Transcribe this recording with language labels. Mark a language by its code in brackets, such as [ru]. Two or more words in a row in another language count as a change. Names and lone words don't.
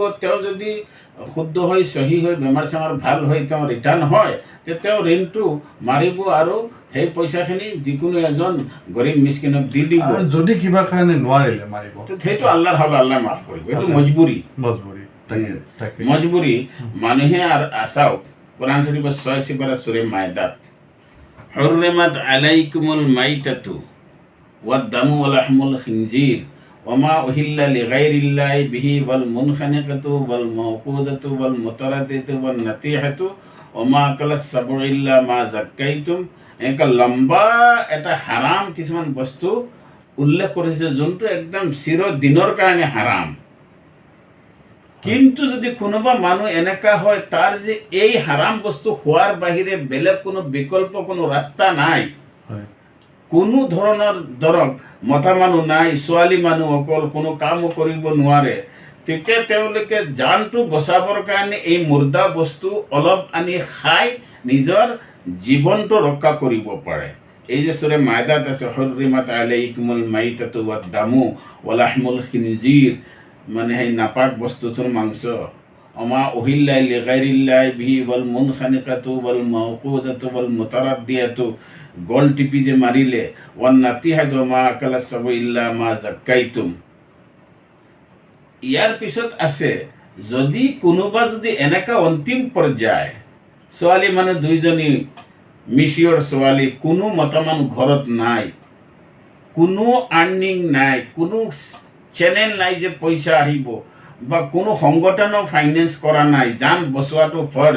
[as] তেওঁ যদি শুদ্ধ হৈ চহী হৈ বেমাৰ চেমাৰ ভাল হৈ তেওঁ ৰিটাৰ্ণ হয়, তেওঁ ঋণটো মাৰিব আৰু সেই পইচাখিনি যিকোনো এজন গৰীব মিস্কিনক দি দিব। যদি কিবা কাৰণে নোৱাৰিলে মাৰিব, সেইটো আল্লাহৰ হাৱালা, আল্লাহ মাফ কৰিব। এইটো মজবুৰি। মানুহে আৰু চাওক, কোৰআন শৰীফৰ 6 সিপাৰা সূরা মাইদাত, [ar] حرمت عليكم الميتة والدم ولحم الخنزير وما أهل لغير الله به والمنخنقة والموقوذة والمتردية والنطيحة وما أكل السبع إلا ما ذكيتم. [as] এনেকা লম্বা এটা হাৰাম কিছুমান বস্তু উল্লেখ কৰিছে, যোনটো একদম চিৰদিনৰ কাৰণে হাৰাম। কিন্তু যদি কোনোবা মানুহ এনেকা হয়, তাৰ যে এই হাৰাম বস্তু খোৱাৰ বাহিৰে বেলেগ কোনো বিকল্প কোনো ৰাস্তা নাই, কোনো ধৰণৰ ধৰক মতা মানুহ নাই, ছোৱালী মানুহ অকল কোনো কামো কৰিব নোৱাৰে, তেতিয়া তেওঁলোকে জানটো বচাবৰ কাৰণে এই মুৰ্দা বস্তু অলপ আনি খাই নিজৰ জীৱনটো ৰক্ষা কৰিব পাৰে। এই যে সূরা মাইদাত আছে, [ar] حرمت عليكم الميتة والدم ولحم الخنزير, [as] মানে সেই নাপাক বস্তুটোৰ মাংস, [ar] وما أهل لغير الله به والمنخنقة والموقوذة والمتردية, [as] গল টিপি যে মাৰিলে, [ar] والنطيحة ما أكل السبع إلا ما ذكيتم. [as] ইয়াৰ পিছত আছে, যদি কোনোবা যদি এনেকা অন্তিম পৰ্যায়, ছোৱালী মানুহ 2জনী, মিচিয়ৰ ছোৱালী, কোনো মতা মানুহ ঘৰত নাই, কোনো আৰ্নিং নাই, কোনো চেনেল নাই যে পইচা আহিব, বা কোনো সংগঠনো ফাইনেন্স কৰা নাই, জান বচোৱাটো ফৰ্জ।